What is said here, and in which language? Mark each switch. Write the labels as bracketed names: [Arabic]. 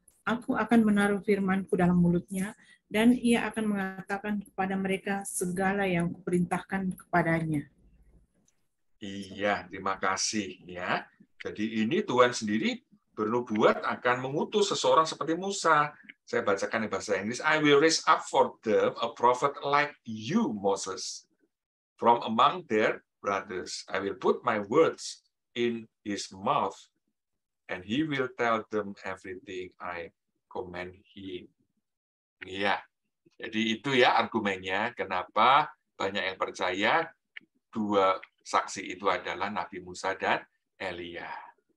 [Indonesian] Aku akan menaruh firman-Ku dalam mulutnya, dan ia akan mengatakan kepada mereka segala yang kuperintahkan kepadanya. Iya, terima kasih ya. Jadi ini Tuhan sendiri bernubuat akan mengutus seseorang seperti Musa. Saya bacakan di bahasa Inggris. [English] I will raise up for them a prophet like you, Moses, from among their brothers. I will put my words in his mouth, and he will tell them everything I command him. [Indonesian] Ya, jadi itu ya argumennya kenapa banyak yang percaya dua saksi itu adalah Nabi Musa dan Elia.